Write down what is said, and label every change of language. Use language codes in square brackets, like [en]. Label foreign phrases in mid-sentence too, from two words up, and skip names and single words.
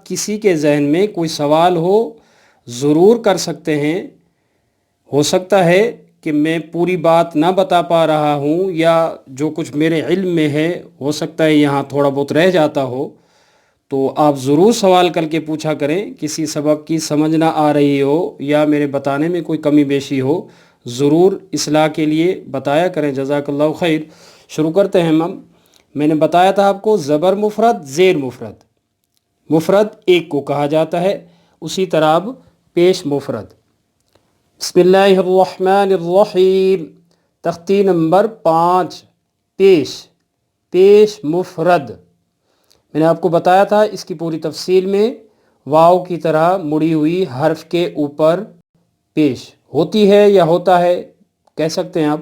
[ur] کسی کے ذہن میں کوئی سوال ہو ضرور کر سکتے ہیں، ہو سکتا ہے کہ میں پوری بات نہ بتا پا رہا ہوں، یا جو کچھ میرے علم میں ہے ہو سکتا ہے یہاں تھوڑا بہت رہ جاتا ہو، تو آپ ضرور سوال کر کے پوچھا کریں۔ کسی سبق کی سمجھ نہ آ رہی ہو یا میرے بتانے میں کوئی کمی بیشی ہو، ضرور اصلاح کے لیے بتایا کریں۔ [ar] جزاک اللہ خیر۔ [ur] شروع کرتے ہیں ہم۔ میں نے بتایا تھا آپ کو زبر مفرد زیر مفرد، مفرد ایک کو کہا جاتا ہے، اسی طرح اب پیش مفرد۔ [ar] بسم اللہ الرحمن الرحیم، [ur] تختی نمبر 5 پیش، پیش مفرد۔ میں نے آپ کو بتایا تھا اس کی پوری تفصیل میں، واو کی طرح مڑی ہوئی حرف کے اوپر پیش ہوتی ہے یا ہوتا ہے، کہہ سکتے ہیں آپ۔